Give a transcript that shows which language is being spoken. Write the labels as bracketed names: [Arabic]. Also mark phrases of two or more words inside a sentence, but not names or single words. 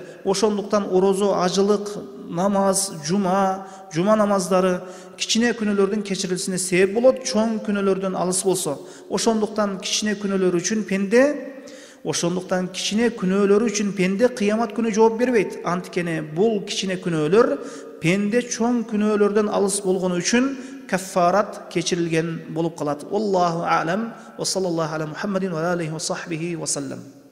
[Kyrgyz] Ошондуктан орозо, ажылык, намаз, жума намаздары кичине күнөөлөрдүн кечирилүүсүнө себеп болот, чоң күнөөлөрдөн алыс болсо. Ошондуктан кичине күнөөлөр үчүн пенде кыямат күнү жооп бербейт. Анткени бул кичине күнөөлөр пенде чоң күнөөлөрдөн алыс болгону үчүн каффарат кечирилген болуп калат. [Arabic] الله أعلم. وصلى الله على محمد وعليه وصحبه وسلم.